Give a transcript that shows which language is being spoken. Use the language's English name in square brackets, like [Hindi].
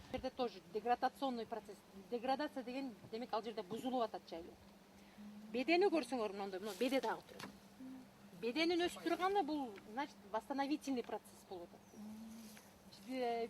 [Kyrgyz] Жерде [Russian] тоже деградационный процесс. [Kyrgyz] Деградация деген демек ал жерде бузулуп атат жайлоо. Бедени көрсөңөр мындай, беде дагы турат. Беденин өсүп турганда бул, [Russian] значит, восстановительный процесс [Kyrgyz] болуп атат.